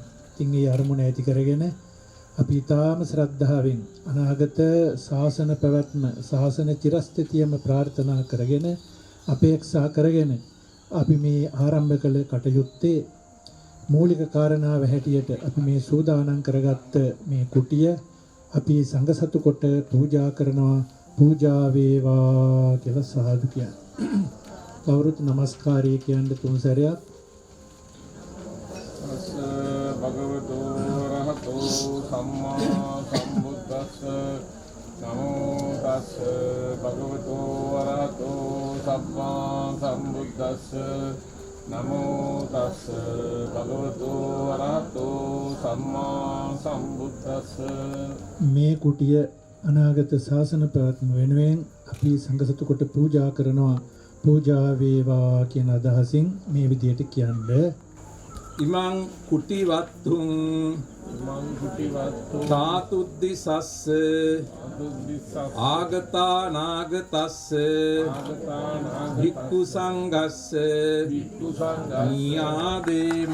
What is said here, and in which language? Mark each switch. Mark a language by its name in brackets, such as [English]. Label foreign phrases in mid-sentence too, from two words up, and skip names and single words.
[Sinhala] ඉතින් මේ අරමුණ ඇති කරගෙන අපි ඊටාම ශ්‍රද්ධාවෙන් අනාගත ශාසන පැවැත්ම ශාසන චිරස්ථිතියම ප්‍රාර්ථනා කරගෙන අපේක්ෂා කරගෙන අපි මේ ආරම්භ කළ කටයුත්තේ මූලික කාරණාව හැටියට අපි මේ සූදානම් කරගත්ත මේ කුටිය අපි සංඝසතු කොට පූජා කරනවා. පූජා වේවා කියලා සාදු කියන්නේ. කවුරුත් নমස්කාරය කියන්නේ තුන් සැරයක්. [Pali] භගවතෝ රහතෝ සම්මා සම්බුද්දස්ස නමෝ තස්ස භගවතෝ රහතෝ සම්මා සම්බුද්දස්ස නමෝ තස්ස භගවතෝ රහතෝ සම්මා සම්බුද්දස්ස. [Sinhala] මේ කුටිය අනාගත ශාසන පැවැත්ම වෙනුවෙන් අපි සංඝසතු කොට පූජා කරනවා. පූජා වේවා කියන අදහසින් මේ විදියට කියන්නේ. [Pali] ඉමං කුටිවත්තුං ධාතුද්දිසස්ස ආගතා නාගතස්ස භික්ඛු සංඝස්ස නියාදේම.